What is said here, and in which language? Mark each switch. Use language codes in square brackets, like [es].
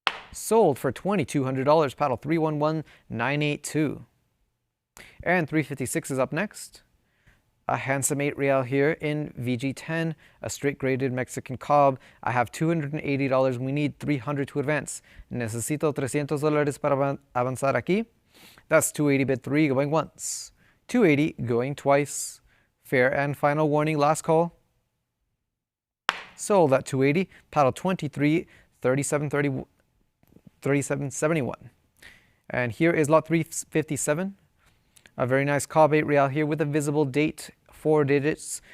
[en] Sold for $2,200. Paddle 311982. And 356 is up next. A handsome 8 real here in VG10, a straight graded Mexican cob. I have $280. We need 300 to advance. [es] Necesito $300 para avanzar aquí. [en] That's 280 bid 3 going once. 280 going twice. Fair and final warning, last call. Sold at 280, paddle 23, 3771. And here is lot 357. A very nice cob 8 real here with a visible date, 4 digits.